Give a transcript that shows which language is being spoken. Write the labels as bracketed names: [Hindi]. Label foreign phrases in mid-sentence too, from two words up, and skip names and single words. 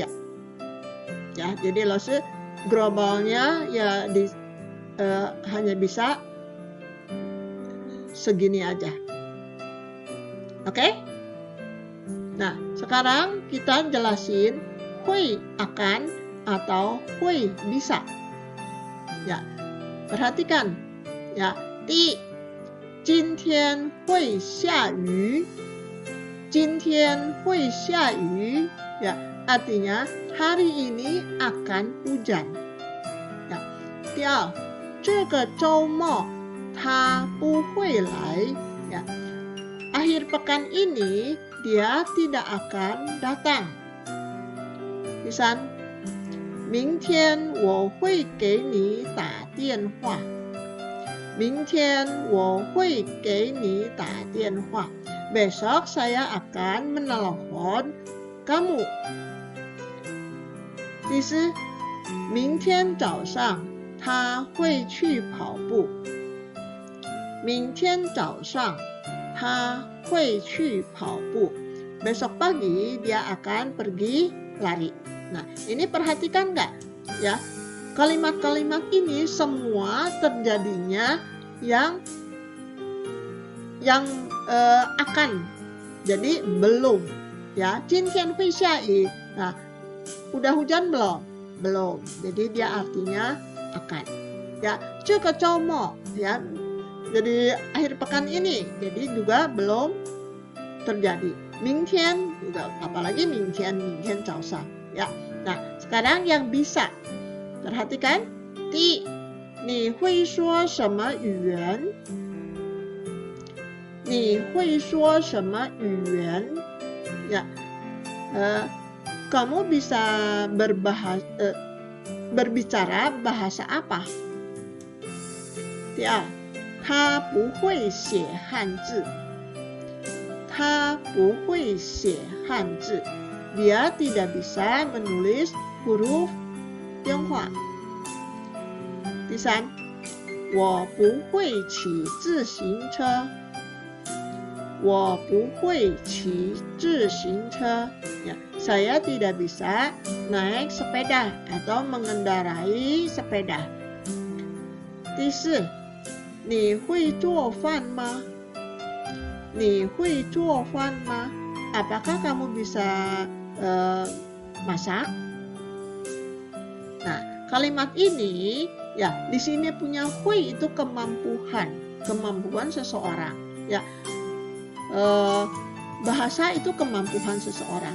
[Indonesian] Ya, jadi langsung globalnya ya hanya bisa segini aja. Oke? Nah, sekarang kita jelasin hui akan atau hui bisa. Ya, perhatikan. Ya, [Chinese] 第一，今天会下雨。今天会下雨. [Indonesian] Ya, artinya hari ini akan hujan. Ya, [Chinese] 第二，这个周末他不会来. [Indonesian] Ya, akhir pekan ini dia tidak akan datang. [Chinese] 第三，明天我会给你打电话。明天我会给你打电话. [Indonesian] Besok saya akan menelepon kamu. [Chinese] 第四，明天早上他会去跑步。明天早上他会去跑步. [Indonesian] Besok pagi dia akan pergi lari. Nah, ini perhatikan nggak? Ya, kalimat-kalimat ini semua terjadinya yang akan. Jadi belum. Ya, [Chinese] 今天会下雨. [Indonesian] Nah, udah hujan belum? Belum. Jadi dia artinya akan. Ya, [Chinese] 这个周末 [Indonesian] ya. Jadi akhir pekan ini. Jadi juga belum terjadi. 明天 juga, apalagi [Chinese] 明天早上. [Indonesian] Ya. Nah, sekarang yang bisa. Perhatikan. [Chinese] 第一，你会说什么语言？你会说什么语言？ [Indonesian] Ya, kamu bisa berbicara bahasa apa? [Chinese] 第二，他不会写汉字。他不会写汉字。 [Indonesian] Dia tidak bisa menulis huruf Tionghoa. [Chinese] 第三，我不会骑自行车。我不会骑自行车. [Indonesian] Ya, saya tidak bisa naik sepeda atau mengendarai sepeda. [Chinese] 第四，你会做饭吗？你会做饭吗？ [Indonesian] Apakah kamu bisa masak? Nah, kalimat ini ya di sini punya hui itu kemampuan seseorang. Ya, bahasa itu kemampuan seseorang.